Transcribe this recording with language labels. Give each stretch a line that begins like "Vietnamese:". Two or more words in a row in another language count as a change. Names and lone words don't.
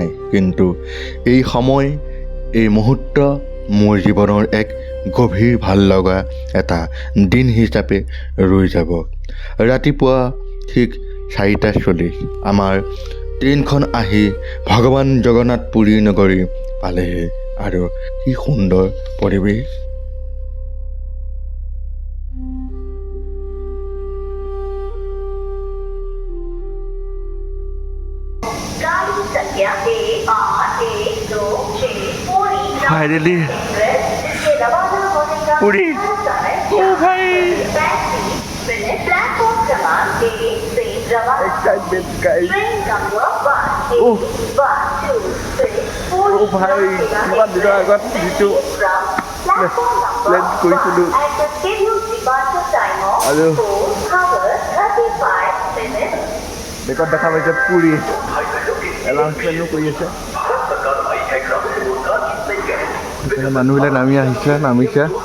Assamese: কিন্তু এই সময়, এই মুহূৰ্ত মোৰ জীৱনৰ এক গভীৰ ভাল লগা এটা দিন হিচাপে ৰৈ যাব। ৰাতিপুৱা ঠিক 4:40 আমাৰ ট্ৰেইনখন আহি ভগৱান জগন্নাথ পুৰী নগৰী পালেহি। আৰু কি সুন্দৰ পৰিৱেশ।
Hindi: गाड़ी संख्या A812 पूरी फाइनली जिससे रवाना होने का पूरी। समय ओ भाई 35 मिनट। प्लेटफॉर्म क्रमांक 1 से रवाना
English: excitement guys.
Hindi: ट्रेन नंबर 1 ओह। 1 2 3 4 ओ भाई
Assamese: কিমান দিনৰ আগত যিটো প্লেন কৰিছিলোঁ আৰু বেকত দেখা পাইছে পুৰী এনাউন্সমেণ্টো কৰি আছে। মানুহবিলাক নামিছে।